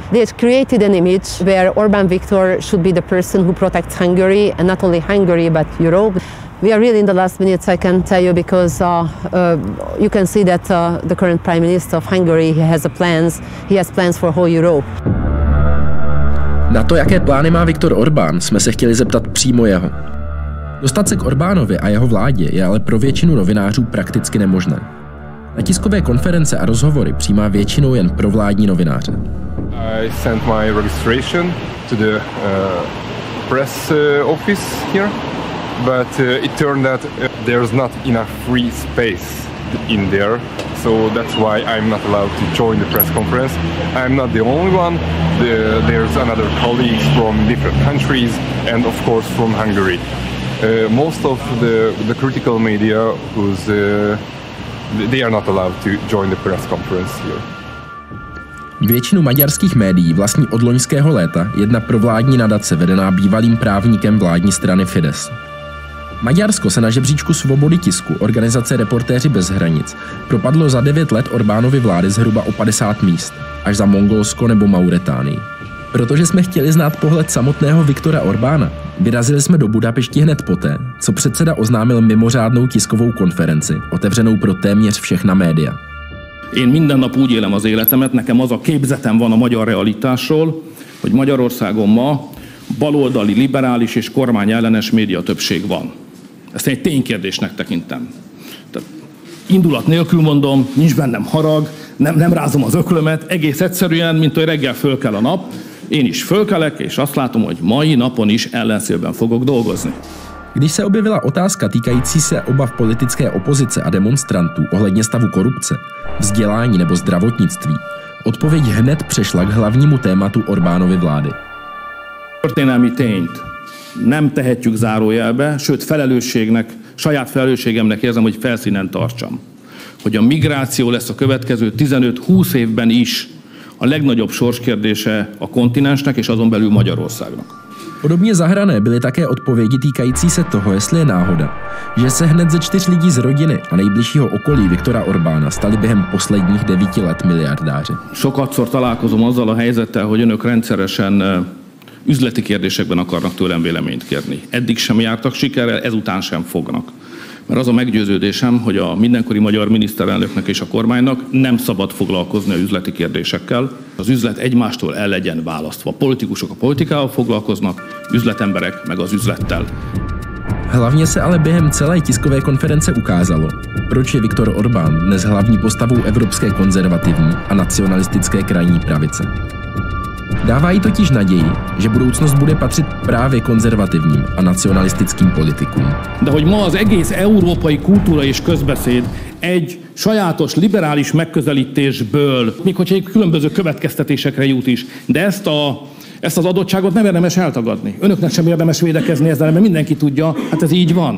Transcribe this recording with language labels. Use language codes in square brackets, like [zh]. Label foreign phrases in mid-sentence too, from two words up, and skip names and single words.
[en] They have created an image where Orbán Viktor should be the person who protects Hungary, and not only Hungary but Europe. We are really in the last minutes, I can tell you, because you can see that the current Prime Minister of Hungary has plans for whole Europe. [cs] Na to, jaké plány má Viktor Orbán, jsme se chtěli zeptat přímo jeho. Dostat se k Orbánovi a jeho vládě je ale pro většinu novinářů prakticky nemožné. Na tiskové konference a rozhovory přijímá většinou jen provládní novináře. [en] I sent my registration to the press office here, but it turned out there's not enough free space in there, so that's why I'm not allowed to join the press conference. I'm not the only one. There's another colleagues from different countries and of course from Hungary. Most of the critical media they are not allowed to join the press conference here. [cs] Většinu maďarských médií vlastní od loňského léta jedna provládní nadace vedená bývalým právníkem vládní strany Fidesz. Maďarsko se na žebříčku svobody tisku organizace Reportéři bez hranic propadlo za 9 let Orbánovy vlády zhruba o 50 míst, až za Mongolsko nebo Mauretánii. Protože jsme chtěli znát pohled samotného Viktora Orbána, vyrazili jsme do Budapešti hned poté, co předseda oznámil mimořádnou tiskovou konferenci, otevřenou pro téměř všechna média. [hu] Én minden nap úgy élem az életemet, nekem az a képzetem van a magyar realitásról, hogy Magyarországon ma baloldali, liberális és kormányellenes médiatöbbség van. Ezt egy ténykérdésnek tekintem. Tehát indulat nélkül mondom, nincs bennem harag, nem rázom az öklömet, egész egyszerűen, mint hogy reggel fölkel a nap, én is fölkelek, és azt látom, hogy mai napon is ellenszélben fogok dolgozni. [cs] Když se objevila otázka týkající se obav politické opozice a demonstrantů ohledně stavu korupce, vzdělání nebo zdravotnictví, odpověď hned přešla k hlavnímu tématu Orbánovy vlády. [hu] Történelmi tényt nem tehetjük zárójelbe, sőt saját felelősségemnek érzem, hogy felszínen tartsam. Hogy a migráció lesz a következő 15-20 évben is a legnagyobb sorskérdése a kontinensnek és azon belül Magyarországnak. [cs] Podobně zahrané byly také odpovědi týkající se toho, jestli je náhoda, že se hned ze 4 lidí z rodiny a nejbližšího okolí Viktora Orbána stali během posledních 9 let miliardáři. [hu] Sokatszor találkozom azzal a helyzettel, hogy önök rendszeresen üzleti kérdésekben akarnak tőlem véleményt kérni. Eddig sem jártak sikerrel, ezután sem fognak. Mert az a meggyőződésem, hogy a mindenkori magyar miniszterelnöknek és a kormánynak nem szabad foglalkozni a üzleti kérdésekkel. Az üzlet egymástól el legyen választva. Politikusok a politikával foglalkoznak, üzletemberek meg az üzlettel. [cs] Hlavně se ale během celé tiskové konference ukázalo, proč je Viktor Orbán dnes hlavní postavou evropské konzervativní a nacionalistické krajní pravice. Dává jí totiž naději, že budoucnost bude patřit právě konzervativním a nacionalistickým politikům. [hu] De hogy ma az egész európai kultúra és közbeszéd egy sajátos liberális megközelítésből, még hogyha egy különböző következtetésekre jut is, de ezt az adottságot nem érdemes eltagadni. Önöknek sem érdemes védekezni ezzel, mert mindenki tudja, hát ez így van.